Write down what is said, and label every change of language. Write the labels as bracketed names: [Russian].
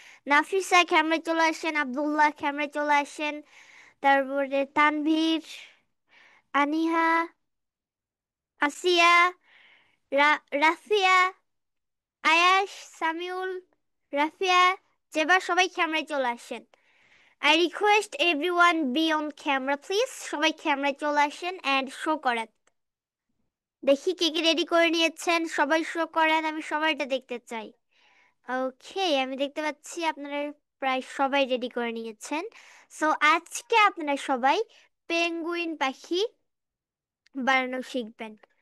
[Bangla] নাফিসা ক্যামেরায় চলে আসেন, আব্দুল্লাহ ক্যামেরায় চলে আসেন, তারপরে তানভীর, আনিহা, আসিয়া, রাফিয়া, আয়াশ, সামিউল, রাফিয়া, জেবা সবাই ক্যামেরায় চলে আসেন। [English] I request everyone be on camera please. [Bangla] সবাই ক্যামেরায় চলে আসেন and শো করেন। দেখি কে কে রেডি করে নিয়েছেন, সবাই শো করেন, আমি সবাইটা দেখতে চাই। ওকে, আমি দেখতে পাচ্ছি আপনারা প্রায় সবাই রেডি করে নিয়েছেন। সো আজকে আপনারা সবাই পেঙ্গুইন পাখি বানানো শিখবেন।